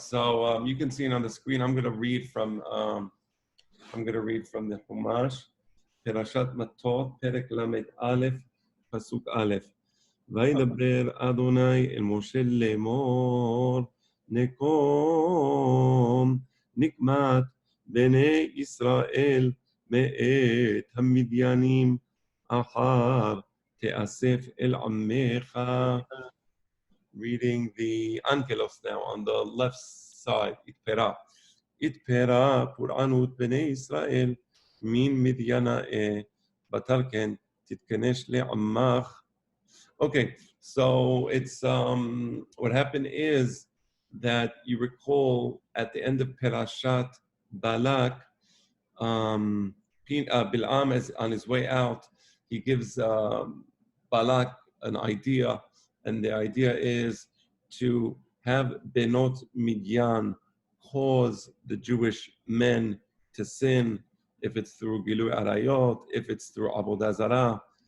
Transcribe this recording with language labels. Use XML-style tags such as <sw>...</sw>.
<en>So you can see it on the screen. I'm going to read from the Chumash.</en> <he>Perashat Mattot, Perek Lamed Aleph, Pasuk Aleph. וידבר אדוני אל משה לאמור, נקום נקמת בני ישראל מאת המדיינים, אחר תאסף אל עמך.</he> <en>Reading the Angelos now on the left side, Itpera.</en> <arc>Itpera פורענות בני ישראל מן מדיינה בתלכן תתכנש לעמך.</arc> <en>Okay, so it's what happened is that you recall at the end of Perashat Balak, Bil'am is on his way out. He gives Balak an idea, and the idea is to have Benot Midian cause the Jewish men to sin, if it's through Gilu Arayot, if it's through Avodah Zarah.</en>